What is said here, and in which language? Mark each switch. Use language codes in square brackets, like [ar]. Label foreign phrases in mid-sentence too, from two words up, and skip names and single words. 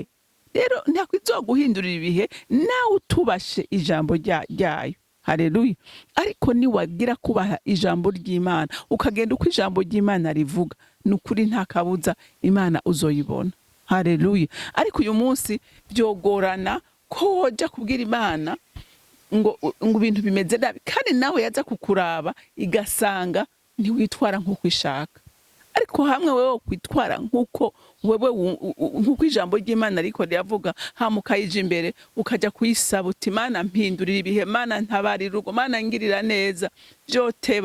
[rn] Rero ntako izoguhindurira ibihe nawe utubashe ijambo ryayo. Haleluya. Ariko niwagira kubaha ijambo ry'Imana, ukagenda uko ijambo ry'Imana rivuga, nukuri nta kabuza Imana uzoyibona. Haleluya. Ariko uyu munsi byogorana ko woja kubwira Imana ngo ibintu bimeze nabi, kandi nawe yaza kukuraba igasanga ntiwitwara nk'uko ishaka. Ariko hamwe wewe kwitwara nk'uko ijambo ry'Imana riko ryavuga, hamukayije imbere ukaja kuyisaba uti Imana mpindurira ibihe, Imana ntabarira urugo, Imana ngirira neza, byoteba.